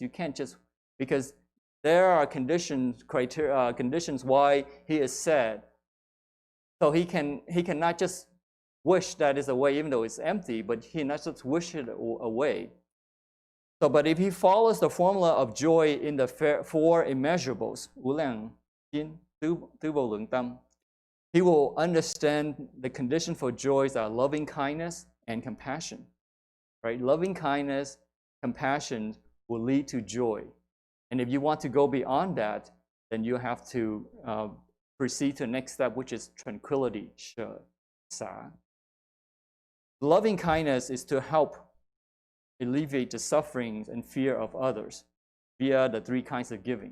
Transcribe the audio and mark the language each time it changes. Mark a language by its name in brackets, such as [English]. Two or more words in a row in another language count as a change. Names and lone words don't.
[English] You can't just, because there are conditions why he is sad. So he cannot just wish that is away, even though it's empty, but he cannot just wish it away. So, but if he follows the formula of joy in the four immeasurables, [Chinese] 无量心, 诸无 [Vietnamese] lượng tâm, [English] he will understand the condition for joys are loving kindness and compassion. Right? Loving kindness, compassion will lead to joy. And if you want to go beyond that, then you have to proceed to the next step, which is tranquility, 舍, Loving kindness is to help alleviate the sufferings and fear of others via the three kinds of giving.